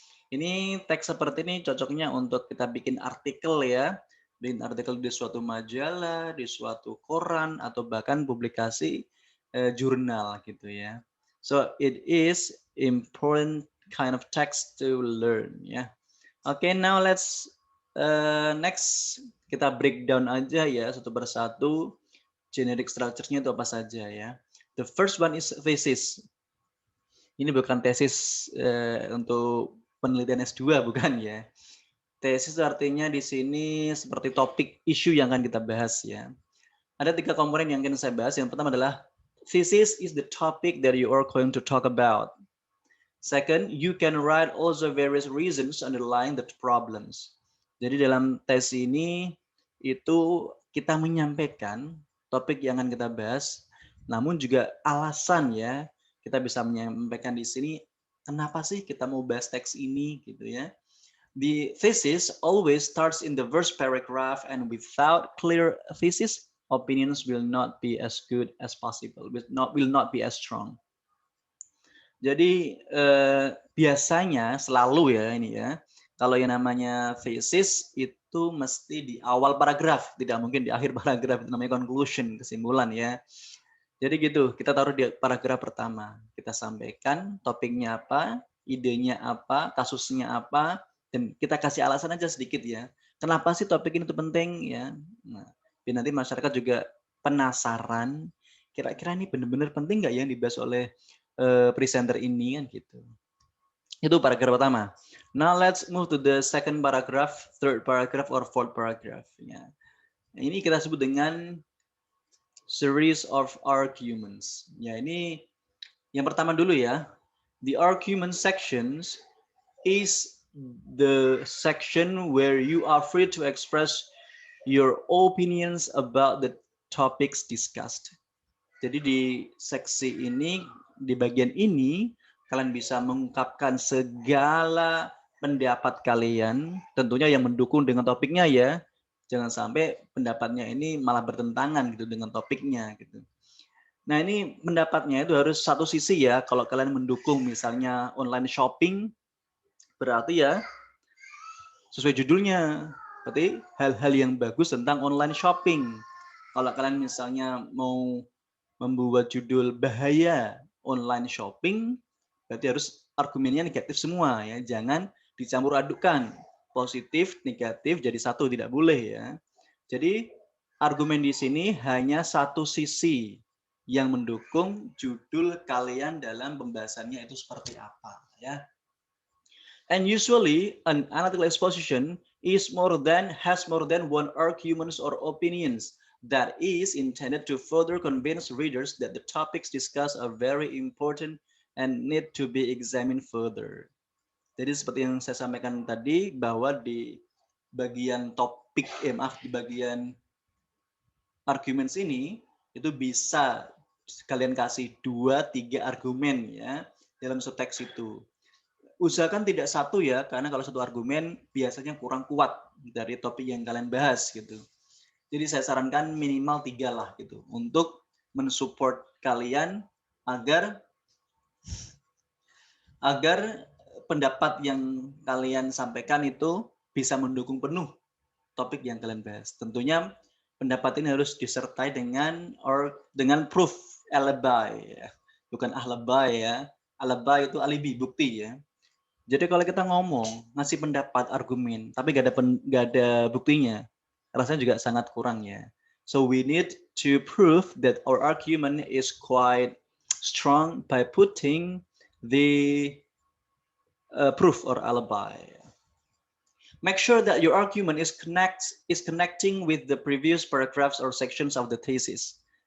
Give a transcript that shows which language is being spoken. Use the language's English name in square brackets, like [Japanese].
[Indonesian] Ini teks seperti ini cocoknya untuk kita bikin artikel ya, bikin artikel di suatu majalah, di suatu koran atau bahkan publikasi jurnal gitu ya. [English] So it is important kind of text to learn ya. Okay, now let's next [Indonesian] kita breakdown aja ya satu persatu [English] Generic structure-nya [Indonesian] itu apa saja ya. [English] The first one is thesis. [Indonesian] Ini bukan tesis untuk penelitian S2 bukan ya. Tesis itu artinya di sini seperti topik isu yang akan kita bahas ya. Ada 3 komponen yang akan saya bahas. Yang pertama adalah [English] thesis is the topic that you are going to talk about. Second, you can write also various reasons underlying the problems. [Indonesian] Jadi dalam tes ini itu kita menyampaikan topik yang akan kita bahas, namun juga alasan ya. Kita bisa menyampaikan di sini kenapa sih kita mau bahas teks ini gitu ya. [English] The thesis always starts in the first paragraph, and without clear thesis, opinions will not be as good as possible, will not be as strong. [Indonesian] Jadi biasanya selalu ya ini ya, kalau yang namanya thesis itu mesti di awal paragraf, tidak mungkin di akhir paragraf, itu namanya conclusion, kesimpulan ya. Jadi gitu, kita taruh di paragraf pertama. Kita sampaikan topiknya apa, idenya apa, kasusnya apa, dan kita kasih alasan aja sedikit ya. Kenapa sih topik ini tuh penting ya? Nah, biar nanti masyarakat juga penasaran, kira-kira ini benar-benar penting nggak ya yang dibahas oleh presenter ini kan gitu. Itu paragraf pertama. [English] Now let's move to the second paragraph, third paragraph, or fourth paragraph. [Indonesian] Ya. Ini kita sebut dengan series of arguments. Ya, ini yang pertama dulu ya. [English] The argument sections is the section where you are free to express your opinions about the topics discussed. [Indonesian] Jadi di seksi ini, di bagian ini, kalian bisa mengungkapkan segala pendapat kalian, tentunya yang mendukung dengan topiknya ya. Jangan sampai pendapatnya ini malah bertentangan gitu dengan topiknya gitu. Nah, ini pendapatnya itu harus satu sisi ya. Kalau kalian mendukung misalnya online shopping, berarti ya sesuai judulnya. Berarti hal-hal yang bagus tentang online shopping. Kalau kalian misalnya mau membuat judul bahaya online shopping, berarti harus argumennya negatif semua ya. Jangan dicampur adukkan. Positif, negatif jadi satu, tidak boleh ya. Jadi argumen di sini hanya satu sisi yang mendukung judul kalian dalam pembahasannya itu seperti apa ya. [English] And usually an analytical exposition has more than one arguments or opinions that is intended to further convince readers that the topics discussed are very important and need to be examined further. [Indonesian] Jadi seperti yang saya sampaikan tadi bahwa di bagian topik, di bagian arguments ini itu bisa kalian kasih 2-3 argumen ya dalam subteks itu. Usahakan tidak satu ya, karena kalau satu argumen biasanya kurang kuat dari topik yang kalian bahas gitu. Jadi saya sarankan minimal 3 lah gitu untuk mensupport kalian agar pendapat yang kalian sampaikan itu bisa mendukung penuh topik yang kalian bahas. Tentunya pendapat ini harus disertai dengan proof, alibi ya. Bukan alibi ya. Alibi itu alibi, bukti ya. Jadi kalau kita ngomong, ngasih pendapat, argumen, tapi nggak ada buktinya, rasanya juga sangat kurang ya. [English] So we need to prove that our argument is quite strong by putting the proof or alibi. Make sure that your argument is connecting with the previous paragraphs or sections of the thesis.